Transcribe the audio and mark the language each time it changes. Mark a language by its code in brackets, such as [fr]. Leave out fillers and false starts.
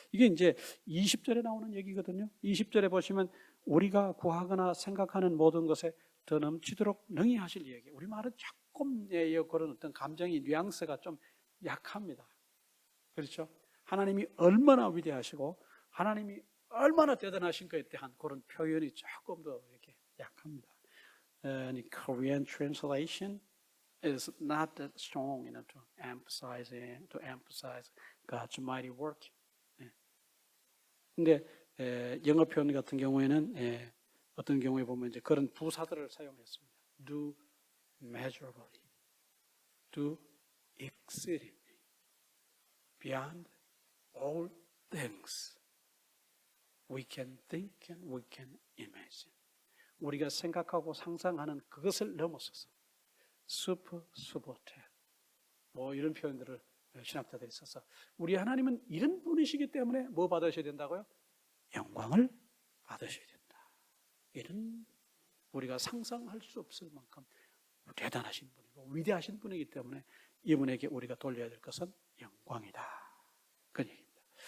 [ko] 이게 이제 20절에 나오는 얘기거든요. 20절에 보시면 우리가 구하거나 생각하는 모든 것에 더 넘치도록 능히 하실 얘기. 우리 말은 조금 그런 어떤 감정의 뉘앙스가 좀 약합니다. 그렇죠? 하나님이 얼마나 위대하시고 하나님이 얼마나 대단하신 것에 대한 그런 표현이 조금 더 이렇게 약합니다. [en] The Korean translation is not that strong, to emphasize God's mighty work. [ko] 근데 영어 표현 같은 경우에는 어떤 경우에 보면 이제 그런 부사들을 사용했습니다. [en] Do measurably, do exceedingly, beyond all things we can think and we can imagine. [ko] 우리가 생각하고 상상하는 그것을 넘어서서 슈퍼테 뭐 이런 표현들을 신학자들이 써서 우리 하나님은 이런 분이시기 때문에 뭐 받으셔야 된다고요? 영광을 받으셔야 된다. 이런 우리가 상상할 수 없을 만큼 대단하신 분이고 위대하신 분이기 때문에 이분에게 우리가 돌려야 될 것은 영광이다. 그 얘기입니다.